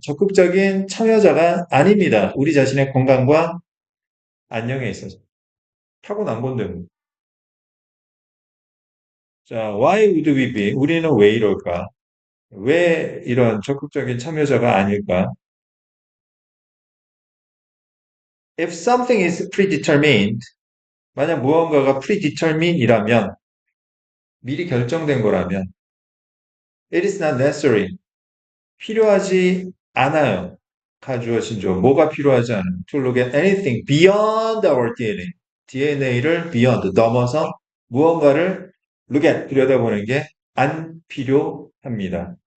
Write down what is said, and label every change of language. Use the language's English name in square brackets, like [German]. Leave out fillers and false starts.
[Korean] 적극적인 참여자가 아닙니다. 우리 자신의 건강과 안녕에 있어서. 타고난 건데. 뭐. 자, [English] why would we be? [Korean] 우리는 왜 이럴까? 왜 이런 적극적인 참여자가 아닐까? [English] If something is predetermined, [Korean] 만약 무언가가 predetermine이라면, 미리 결정된 거라면, [English] it is not necessary. [Korean] 필요하지 않아요. 가주어진조. 뭐가 필요하지 않아요? [English] To look at anything beyond our DNA. [Korean] DNA를 beyond, 넘어서 무언가를 look at, 들여다보는 게 안 필요합니다.